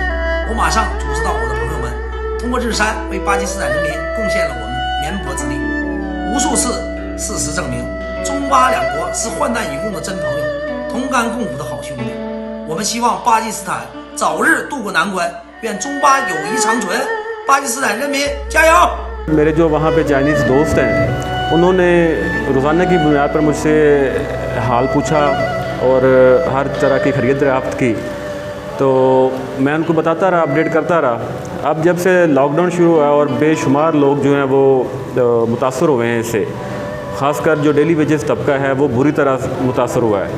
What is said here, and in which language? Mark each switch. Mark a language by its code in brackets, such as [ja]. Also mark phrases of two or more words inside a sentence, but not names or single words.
[zh] 我马上组织到我的朋友们，通过日山为巴基斯坦人民贡献了我们绵薄之力。无数次，事实证明，中巴两国是患难与共的真朋友，同甘共苦的好兄弟。我们希望巴基斯坦早日渡过难关，愿中巴友谊长存。巴基斯坦人民加油！ [ur] میرے جو وہاں پہ چائنیز دوست ہیں انہوں نے روزانہ کی بنیاد پر مجھ سے حال پوچھا اور ہر طرح کی خرید دریافت کی، تو میں ان کو بتاتا رہا، اپڈیٹ کرتا رہا. اب جب سے لاک ڈاؤن شروع ہوا اور بے شمار لوگ جو ہیں وہ متاثر ہوئے ہیں اس سے، خاص کر جو [en] daily wages [ur] طبقہ ہے وہ بری طرح متاثر ہوا ہے.